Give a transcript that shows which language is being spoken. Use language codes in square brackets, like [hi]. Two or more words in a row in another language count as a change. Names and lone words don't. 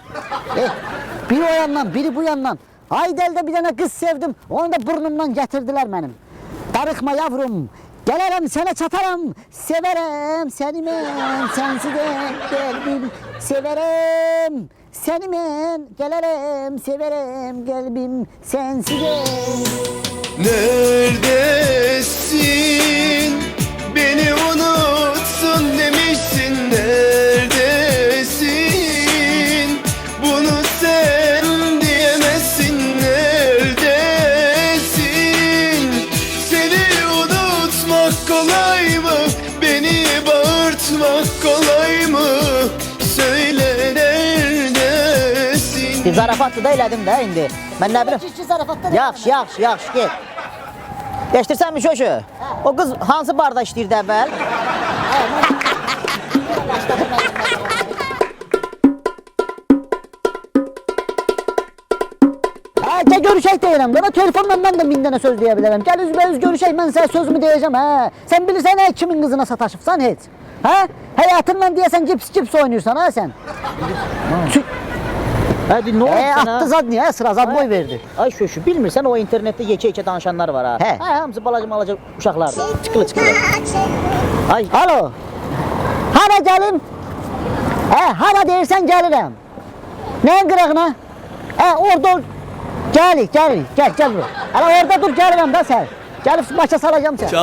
[az] Biri o yandan, biri bu yandan. Aydəldə bir dənə qız sevdim, onu da burnumdan gətirdilər mənim. Darıxma yavrum, gələrəm sənə çataram, sevərəm səni mən, sənsi də qəlbim, sevərəm. Səni mən gələrəm, sevərəm qəlbim, sənsi də. [tr] Neredesin? Beni unutsun demişsin. Neredesin? Bunu sen diyemezsin. Neredesin? Seni unutmak kolay mı? Beni bağırtmak kolay mı? Söyle neredesin? [az] Bir zarafatlı da elədim də indi. Mən nə bilim. Yaxşı, get. Eşitirsən mi şöşü? O qız hansı barda işləyirdi əvvəl? Gəl görüşək deyirəm, qana telefonla mən də min dənə söz deyə bilərəm. Gəl üzbəüz görüşək, mən sənə sözümü deyəcəm, Sən bilirsən, kimin qızına sataşıbsan heç? Həyatınla deyəsən cips oynayırsan, sən? [tr] Hadi ne oldu sana? [az] Attı zad niye? Sıra zad boy verdi. Ay şu bilmirsən o internetdə yekə-yekə danışanlar var ha. Hə. Hamısı balaca uşaqlar. Çıqılı. Ay. Alo. Hara gelim? Hara deyirsən gəlirəm. Neyin qırağına? Orada ol. Gel bura. Hala orada dur gəlirəm da sən. Gəlib maça salacağım sən.